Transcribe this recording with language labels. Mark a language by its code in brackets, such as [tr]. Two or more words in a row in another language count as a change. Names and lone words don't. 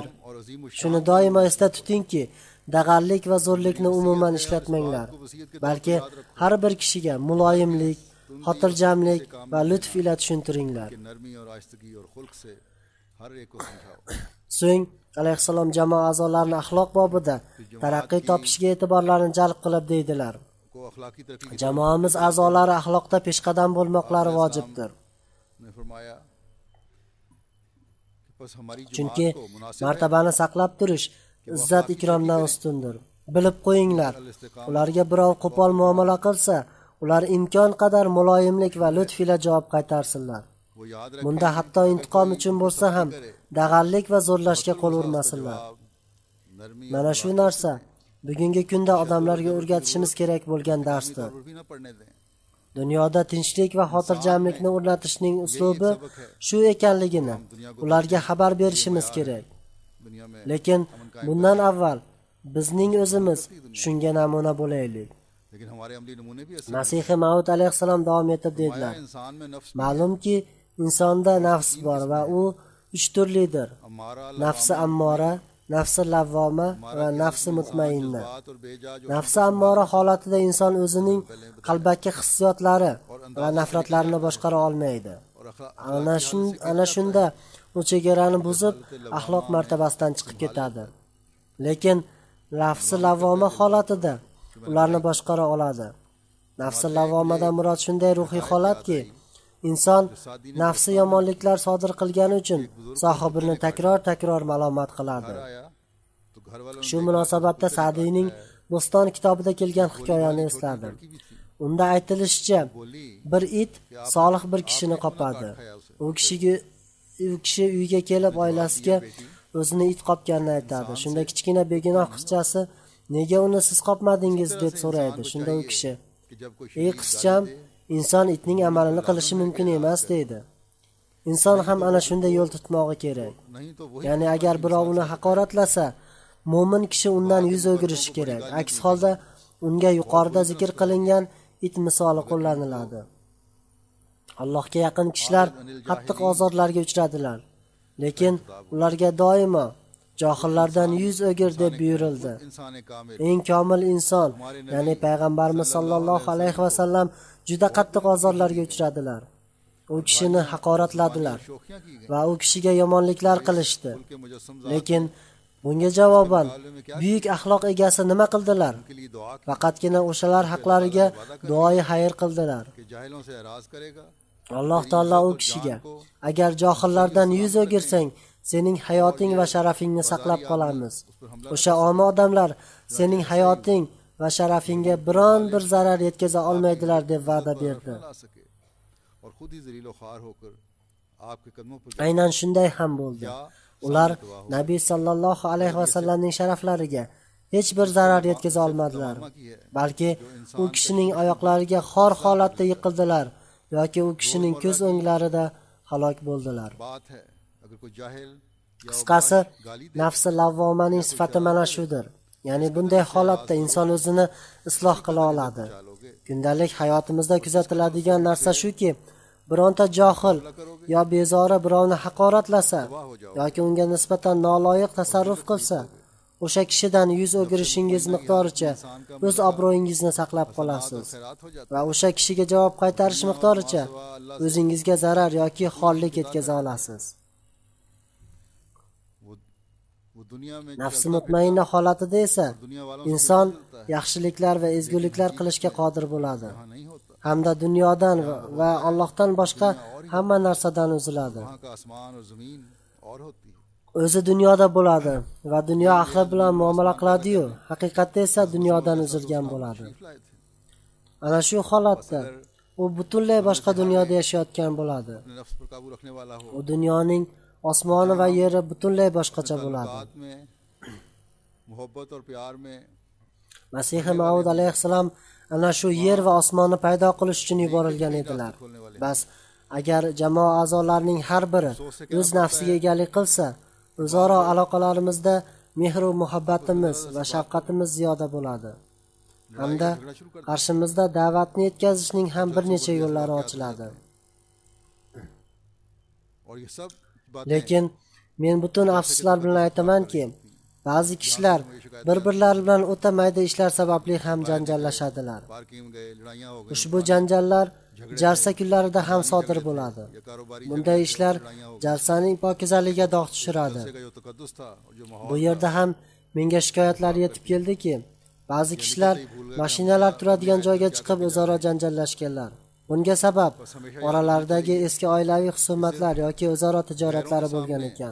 [ur] اور عظیم [uz] Shuni doimo esda tutingki, dag'allik va zo'rlikni umuman ishlatmanglar. Balki har bir kishiga muloyimlik, xotirjamlik va lutf ila tushuntiringlar. [ur] کہ نرمی اور آہستگی اور خلق سے ہر ایک کو سمجھاؤ [uz] So'ng alayhissalom jamoa a'zolarini axloq bobida taraqqiy topishiga e'tiborlarini jalb qilib deydilar. [ur] کو اخلاقی ترقی کی [uz] Jamoamiz a'zolari axloqda peshqadam bo'lmoqlari vojibdir. [ur] نے فرمایا کہ بس ہماری [uz] Chunki [ur] جماعت کو مناسب [uz] martabani saqlab turish izzat ikromdan ustundir. Bilib qo'yinglar, ularga birov qo'pol muomala qilsa, ular imkon qadar muloyimlik va lutf ila javob qaytarsinlar. [ur] وہ یاد رکھ [uz] Bunda hatto intiqom uchun bo'lsa ham dag'allik va zo'rlashga qo'l urmasinlar. नरमी Mana shu narsa bugungi kunda odamlarga o'rgatishimiz kerak bo'lgan darsdir. [ur] بھی نہ پڑھنے دیں [uz] Dunyoda tinchlik va xotirjamlikni o'rnatishning uslubi shu ekanligini ularga xabar berishimiz kerak. [ur] دنیا میں [uz] Lekin bundan avval bizning o'zimiz shunga namuna bo'laylik. [ur] لیکن ہمارے عملی نمونے بھی ایسے [uz] Masih Maud alayhissalom davom etib dedilar: [ur] انسان میں نفس [uz] Ma'lumki, insonda nafs bor va u 3 turlidir. हमारा Nafsi ammora, nafsi lavvoma va nafsi mutmainna. [ur] بات اور بیجا جو [uz] Nafsi ammora holatida inson o'zining qalbaki hissiyotlari va nafratlarini boshqara olmaydi. और Ana shunda u chegarani buzib, axloq martabasidan chiqib ketadi. Lekin nafsi lavvoma holatida ularni boshqara oladi. Nafsi lavvomadan murod shunday ruhiy holatki, inson nafsi yomonliklar sodir qilgani uchun sohibini takror malomat qiladi. [ur] آیا تو گھر والوں [uz] Shu munosabatda Sa'diyning Bo'ston kitobida kelgan hikoyani esladim. Unda aytilishicha, bir it solih bir kishini qopadi. U kishi uyga kelib oilasiga o'zini it qopganini aytadi. Shunda kichkina begunoh qizchasi: "Nega uni siz qopmadingiz?" deb so'raydi. Shunda u kishi: [ur] کہ جب کوئی [uz] "Ey qizcham, inson itning amalini qilishi mumkin emas" deydi. Inson ham ana shunday yo'l tutmog'i kerak. [ur] نہیں تو وہی [uz] Ya'ni agar birov uni haqoratlasa, mo'min kishi undan yuz o'girishi kerak. Aks holda unga yuqorida zikr qilingan it misoli qo'llaniladi. Allohga yaqin kishilar qattiq ozorlarga uchradilar, lekin ularga doimo johillardan yuz o'gir deb buyurildi. [ur] انسان کامل [uz] Eng komil inson, ya'ni payg'ambarimiz [ar] صلى الله عليه وسلم [uz] juda qattiq ozorlarga uchradilar. U kishini haqoratladilar [ur] شوخیاں کی گئی [uz] va u kishiga yomonliklar qilishdi. [ur] کے مجسم [uz] Lekin bunga javoban buyuk axloq egasi nima qildilar? [ur] کے لیے دعا کی [uz] Faqatgina o'shalar haqlariga duoyi xayr qildilar. [ur] کہ جاہلوں سے اعراض کرے گا [uz] Alloh taolo u kishiga: "Agar johillardan yuz o'girsang, sening hayoting va sharafingni saqlab qolamiz. O'sha omi odamlar sening hayoting va sharafingga biron bir zarar yetkaza olmaydilar" deb va'da berdi. [ur] لا سکے اور خود ہی ذلیل خوار ہو کر آپ کے قدموں پر [uz] Aynan shunday ham bo'ldi. Ular Nabiy [ar] صلى الله عليه وسلم [uz] sharaflariga hech bir zarar yetkaza olmadilar. Balki u kishining oyoqlariga xor holatda yiqildilar yoki u kishining ko'z o'nglarida halok bo'ldilar. [ur] بات ہے اگر کوئی جاہل یا [uz] Qisqasi, nafsi lavvomaning sifati mana shudir. Ya'ni bunday holatda inson o'zini isloh qila oladi. Kundalik hayotimizda kuzatiladigan narsa shuki, bironta johil yo bezori birovni haqoratlasa yoki unga nisbatan noloyiq tasarruf qilsa, o'sha kishidan yuz o'girishingiz miqdoricha o'z obro'yingizni saqlab qolasiz va o'sha kishiga javob qaytarish miqdoricha o'zingizga zarar yoki xorlik yetkaza olasiz. [ur] وہ دنیا میں [uz] Nafsi mutmainna holatida esa inson yaxshiliklar va ezguliklar qilishga qodir bo'ladi. [ur] نہیں ہوتا [uz] Hamda dunyodan va Allohdan boshqa hamma narsadan uziladi. [ur] وہاں کا آسمان اور زمین اور ہوتی ہے [uz] O'zi dunyoda bo'ladi va dunyo ahli bilan muomala qiladi-yu, haqiqatda esa dunyodan uzilgan bo'ladi. [ur] لائے تھے [uz] ana shu holatda u butunlay boshqa dunyoda yashayotgan bo'ladi. [ur] اپنے نفس پر قابو رکھنے والا ہو, [uz] U dunyoning osmoni va yeri butunlay boshqacha bo'ladi. [ur] تعلقات میں محبت اور پیار میں [uz] Masih Maud alayhissalom ana shu yer va osmonni paydo qilish uchun yuborilgan edilar. Bas agar jamoa a'zolarining har biri o'z nafsiga egalik qilsa, o'zaro aloqalarimizda mehr va muhabbatimiz va shafqatimiz ziyoda bo'ladi. Hamda qarshimizda da'vatni yetkazishning ham bir necha yo'llari ochiladi. [ur] اور یہ سب باتیں [uz] Lekin men butun afsuslar bilan aytamanki, ba'zi kishilar bir-birlari bilan o'ta mayda ishlar sababli ham janjallashadilar. [ur] پارکنگ میں گئے، لڑائیاں ہو گئی, [uz] Ushbu janjallar jalsa kunlarida ham sodir bo'ladi. [ur] یا کاروباری [uz] Bunday ishlar jalsaning pokizaligiga dog' tushiradi. [ur] کا جو تقدس تھا اور جو ماحول [uz] Bu yerda ham menga shikoyatlar yetib keldiki, ba'zi kishilar mashinalar turadigan joyga chiqib o'zaro janjallashganlar. Bunga sabab oralaridagi eski oilaviy husumatlar yoki o'zaro tijoratlari bo'lgan ekan.